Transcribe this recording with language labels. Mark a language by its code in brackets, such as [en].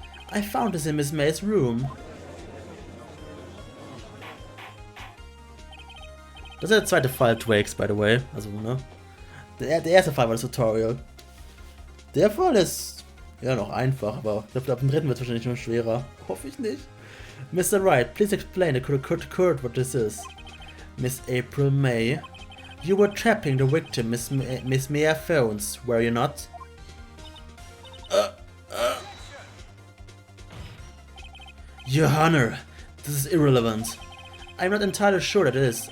[en] I found this in Miss May's room. [de] Das ist der zweite Fall Twakes, [en] by the way. [de] Also, ne? Der erste Fall war das Tutorial. Der Fall ist ja noch einfach, aber ich glaube, ab dem dritten wird es wahrscheinlich noch schwerer. Hoffe ich nicht. Mr. [en] Wright, please explain to Kurt what this is. Miss April May, you were trapping the victim, Miss Maya Phones, were you not? Your Honor, this is irrelevant. I'm not entirely sure that it is.